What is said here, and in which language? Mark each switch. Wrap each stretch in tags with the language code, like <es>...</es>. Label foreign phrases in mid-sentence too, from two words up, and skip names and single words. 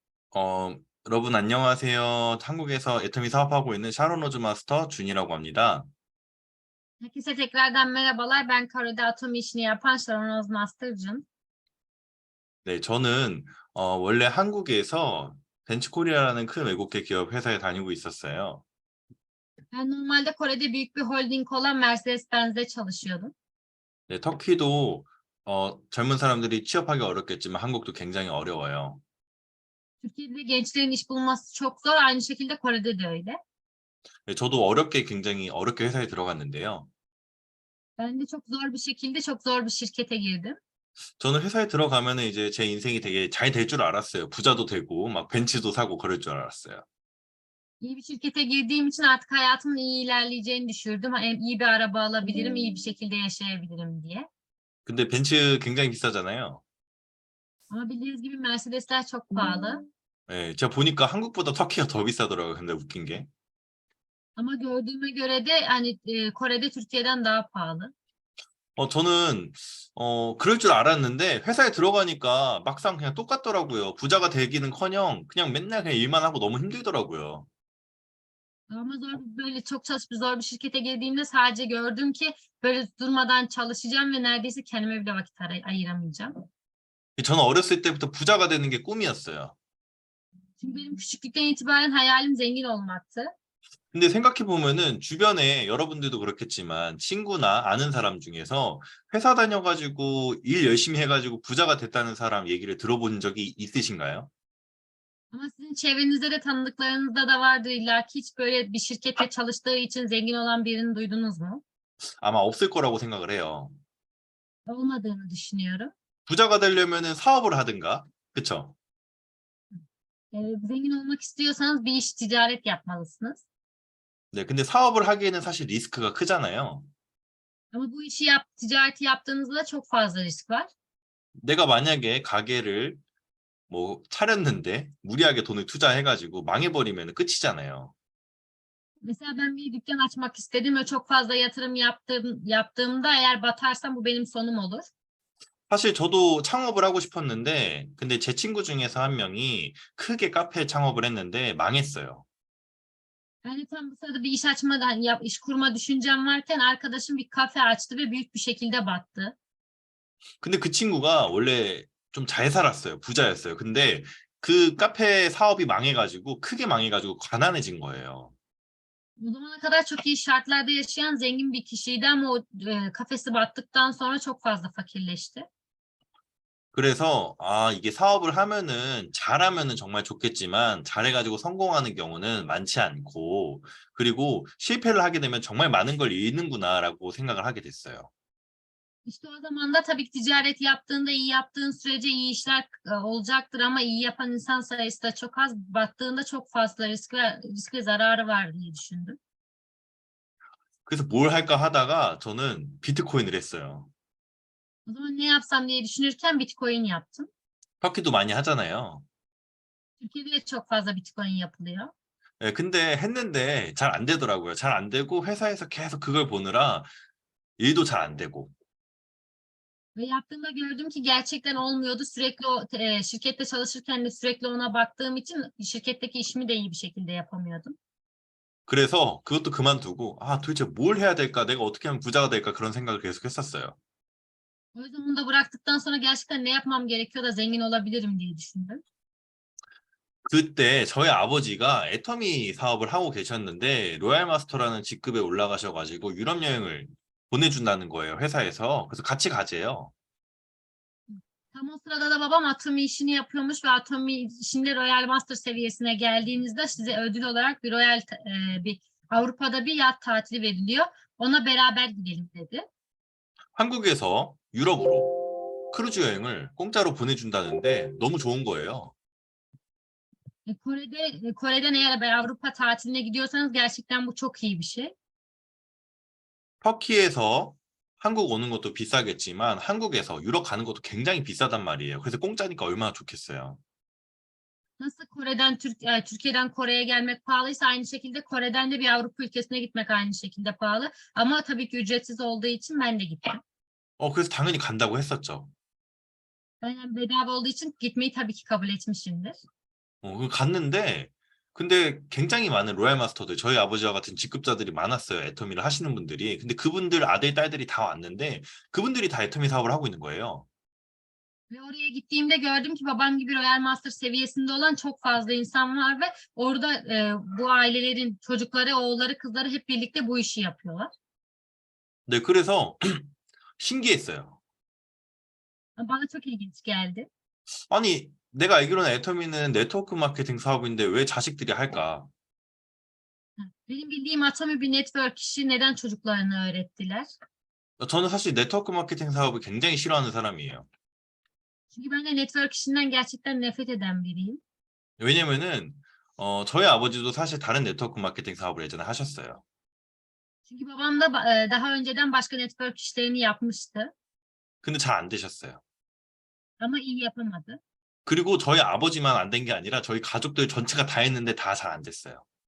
<ko>여러분 안녕하세요. 한국에서 애터미 사업하고 있는 샤론 로즈 마스터 준이라고 합니다.</ko> <tr>Herkese tekrardan merhabalar. Ben Kore'de atom işini yapan Sharon Oz Master'cım.</tr> <ko>네, 저는 원래 한국에서 벤츠코리아라는 큰 외국계 기업 회사에 다니고 있었어요.</ko> <tr>Ben normalde Kore'de büyük bir holding olan Mercedes-Benz'de çalışıyordum.</tr> <ko>네, 터키도 젊은 사람들이 취업하기 어렵겠지만 한국도 굉장히 어려워요.</ko> <tr>Türkiye'de gençlerin iş bulması çok zor. Aynı şekilde Kore'de de öyle.</tr> <ko>네, 저도 굉장히 어렵게 회사에 들어갔는데요.</ko> <tr>Ben de çok zor bir şekilde çok zor bir şirkete girdim.</tr> <ko>저는 회사에 들어가면은 이제 제 인생이 되게 잘 될 줄 알았어요. 부자도 되고 막 벤츠도 사고 그럴 줄 알았어요.</ko> <tr>İyi bir şirkete girdiğim için artık hayatımın iyi ilerleyeceğini düşündüm. Hem iyi bir araba alabilirim, iyi bir şekilde yaşayabilirim diye.</tr> <ko>근데 벤츠 굉장히 비싸잖아요.</ko> <tr>Ama bildiğiniz gibi Mercedesler çok pahalı.</tr> <ko>네, 제가 보니까 한국보다 터키가 더 비싸더라고요. 근데 웃긴 게.</ko> <tr>Ama gördüğüme göre de hani Kore'de Türkiye'den daha pahalı.</tr> <ko>저는 그럴 줄 알았는데 회사에 들어가니까 막상 그냥 똑같더라고요. 부자가 되기는커녕 그냥 맨날 그냥 일만 하고 너무 힘들더라고요.</ko> <tr>Ama böyle çok çalışıp zor bir şirkete girdiğimde sadece gördüm ki böyle durmadan çalışacağım ve neredeyse kendime bile vakit ayıramayacağım.</tr> <ko>저는 어렸을 때부터 부자가 되는 게 꿈이었어요.</ko> <tr>Çünkü benim küçüklükten itibaren hayalim zengin olmaktı.</tr> <ko>근데 생각해 보면은 주변에 여러분들도 그렇겠지만 친구나 아는 사람 중에서 회사 다녀가지고 일 열심히 해가지고 부자가 됐다는 사람 얘기를 들어본 적이 있으신가요?</ko> <tr>Ama sizin çevrenizde de tanıdıklarınızda da vardır illa ki hiç böyle bir şirkette çalıştığı için zengin olan birini duydunuz mu?</tr> <ko>아마 없을 거라고 생각을 해요.</ko> <tr>Olmadığını düşünüyorum.</tr> <ko>부자가 되려면은 사업을 하든가, 그쵸?</ko> <tr>Zengin olmak istiyorsanız bir iş ticaret yapmalısınız.</tr> <ko>네, 근데 사업을 하기에는 사실 리스크가 크잖아요.</ko> <tr>Ama bu işi ticareti yaptığınızda da çok fazla risk var.</tr> <ko>내가 만약에 가게를 뭐 차렸는데 무리하게 돈을 투자해가지고 망해버리면 끝이잖아요.</ko> <tr>Mesela ben bir dükkan açmak istedim ve çok fazla yatırım yaptığımda eğer batarsam bu benim sonum olur.</tr> <ko>사실 저도 창업을 하고 싶었는데, 근데 제 친구 중에서 한 명이 크게 카페 창업을 했는데 망했어요.</ko> <tr>Ben de tam bu sırada bir iş açmadan iş kurma düşüncem varken arkadaşım bir kafe açtı ve büyük bir şekilde battı.</tr> <ko>근데 그 친구가 원래 좀 잘 살았어요. 부자였어요. 근데 그 카페 사업이 망해가지고 크게 망해가지고 가난해진 거예요.</ko> <tr>O zamana kadar çok iyi şartlarda yaşayan zengin bir kişiydi ama o kafesi battıktan sonra çok fazla fakirleşti.</tr> <ko>그래서 이게 사업을 하면은 잘하면은 정말 좋겠지만 잘해가지고 성공하는 경우는 많지 않고 그리고 실패를 하게 되면 정말 많은 걸 잃는구나라고 생각을 하게 됐어요.</ko> <tr>İşte o zaman da tabii ki ticaret yaptığında iyi yaptığın sürece iyi işler olacaktır ama iyi yapan insan sayısı da çok az. Battığında çok fazla risk ve zararı var diye düşündüm.</tr> <ko>그래서 뭘 할까 하다가 저는 비트코인을 했어요.</ko> <tr>O zaman ne yapsam diye düşünürken Bitcoin yaptım.</tr> <ko>터키도 많이 하잖아요.</ko> <tr>Türkiye'de de çok fazla Bitcoin yapılıyor.</tr> <ko>네, 근데 했는데 잘 안 되더라고요. 잘 안 되고 회사에서 계속 그걸 보느라 일도 잘 안 되고.</ko> <tr>Ve yaptığımda gördüm ki gerçekten olmuyordu. Sürekli o şirkette çalışırken de sürekli ona baktığım için şirketteki işimi de iyi bir şekilde yapamıyordum.</tr> <ko>그래서 그것도 그만두고 도대체 뭘 해야 될까? 내가 어떻게 하면 부자가 될까? 그런 생각을 계속 했었어요.</ko> <tr>O yüzden onu da bıraktıktan sonra gerçekten ne yapmam gerekiyor da zengin olabilirim diye düşündüm.</tr> <ko>그때 저희 아버지가 애터미 사업을 하고 계셨는데 로얄 마스터라는 직급에 올라가셔가지고 유럽 여행을 보내준다는 거예요, 회사에서. 그래서 같이 가재요.</ko> <tr>Tam o sırada da babam atomi işini yapıyormuş ve atomi işinde Royal Master seviyesine geldiğinizde size ödül olarak bir Avrupa'da bir yat tatili veriliyor. Ona beraber gidelim dedi.</tr> <ko>한국에서 유럽으로 크루즈 여행을 공짜로 보내준다는데 너무 좋은 거예요.</ko> <tr>Kore'den eğer Avrupa tatiline gidiyorsanız gerçekten bu çok iyi bir şey.</tr> <ko>터키에서 한국 오는 것도 비싸겠지만 한국에서 유럽 가는 것도 굉장히 비싸단 말이에요. 그래서 공짜니까 얼마나 좋겠어요.</ko> <tr>Nasıl Türkiye'den Kore'ye gelmek pahalıysa aynı şekilde Kore'den de bir Avrupa ülkesine gitmek aynı şekilde pahalı. Ama tabii ki ücretsiz olduğu için ben de gittim.</tr> <ko>그래서 당연히 간다고 했었죠.</ko> <tr>Ben bedava olduğu için gitmeyi tabii ki kabul etmişimdir.</tr> <ko>갔는데 근데 굉장히 많은 로얄 마스터들 저희 아버지와 같은 직급자들이 많았어요. 애터미를 하시는 분들이. 근데 그분들 아들 딸들이 다 왔는데 그분들이 다 애터미 사업을 하고 있는 거예요.</ko> <tr>Ve oraya gittiğimde gördüm ki babam gibi Royal Master seviyesinde olan çok fazla insan var ve orada bu ailelerin çocukları, oğulları, kızları hep birlikte bu işi yapıyorlar.</tr> <ko>네, 그래서 신기했어요.</ko> <tr>Bana çok ilginç geldi.</tr> <ko>아니, 내가 알기로는 애터미는</ko> <en>network marketing</en> <ko>사업인데 왜 자식들이 할까?</ko> <tr>Benim bildiğim Atomi bir network işi, neden çocuklarına öğrettiler?</tr> <ko>저는 사실</ko> <en>network marketing</en> <ko>사업을 굉장히 싫어하는 사람이에요.</ko> <tr>Çünkü ben de network işinden gerçekten nefret eden biriyim.</tr> <ko>왜냐면은 저희 아버지도 사실 다른</ko> <en>network marketing</en> <ko>사업을 예전에 하셨어요.</ko> <tr>Çünkü babam da daha önceden başka network işlerini yapmıştı</tr> <ko>근데 잘 안 되셨어요.</ko> <tr>ama iyi yapamadı.</tr> <ko>그리고 저희 아버지만 안 된 게 아니라 저희 가족들 전체가 다 했는데 다 잘 안 됐어요.</ko>